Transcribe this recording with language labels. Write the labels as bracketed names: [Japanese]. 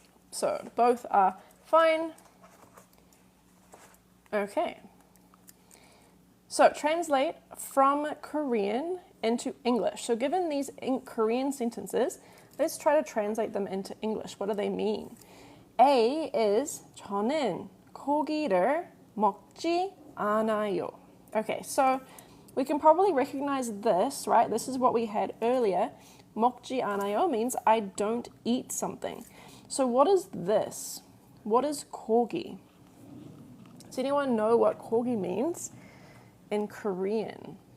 [English] So both are fine. Okay. So translate from Korean into English. So given these Korean sentences, let's try to translate them into English. What do they mean? A is [Korean] 저는 고기를 먹지 않아요. [English] Okay, so we can probably recognize this, right? This is what we had earlier. [Korean] 먹지 않아요 [English] means I don't eat something. So what is this? What is 고기? Does anyone know what 고기 means in Korean?